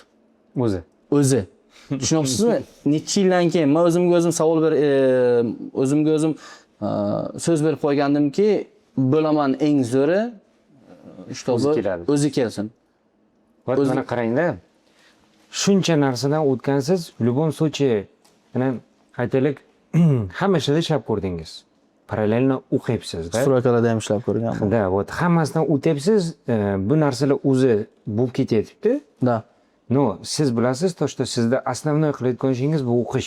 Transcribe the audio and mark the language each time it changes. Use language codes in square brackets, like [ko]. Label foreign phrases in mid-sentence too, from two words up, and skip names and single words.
[uz] O'zi. Tushunyapsizmi? Necha yildan keyin men o'zimga o'zim so'z berib qo'ygandimki, bo'laman eng zo'ri, o'zi kelsin. Mana qarangda. Shuncha narsadan o'tgansiz, [ru] в любом случае, [uz] mana aytaylik, hamma ishda ishlab ko'rdingiz. Parallelni o'qiyapsiz-da. Stroykalarda ham ishlab ko'rganman. Da, вот hammasidan o'tyapsiz, bu narsalar o'zi bo'lib ketyapti. Da. No, siz bilasiz, [ru] то, что [uz] sizda основной qilayotgan ishingiz bu o'qish.